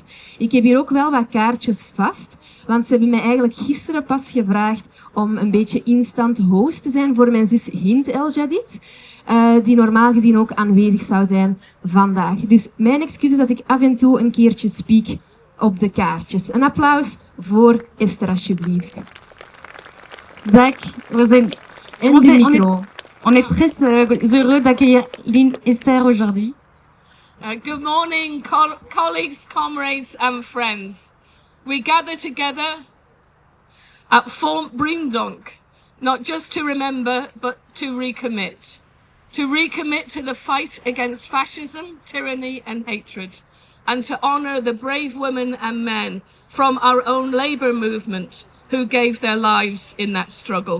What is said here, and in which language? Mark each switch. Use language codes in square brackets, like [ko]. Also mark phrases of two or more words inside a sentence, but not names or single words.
[nl] Ik heb hier ook wel wat kaartjes vast, want ze hebben mij eigenlijk gisteren pas gevraagd om een beetje instant host te zijn voor mijn zus Hind El Jadid, die normaal gezien ook aanwezig zou zijn vandaag. Dus mijn excuses als ik af en toe een keertje spiek op de kaartjes. Een applaus voor Esther, alsjeblieft. Dag, we zijn... En de micro. [fr] On est très heureux d'accueillir Esther aujourd'hui. [en] Good morning, colleagues, comrades and friends. We gather together at Fort Breendonk, not just to remember, but to recommit. To recommit to the fight against fascism, tyranny and hatred, and to honour the brave women and men from our own labour movement who gave their lives in that struggle.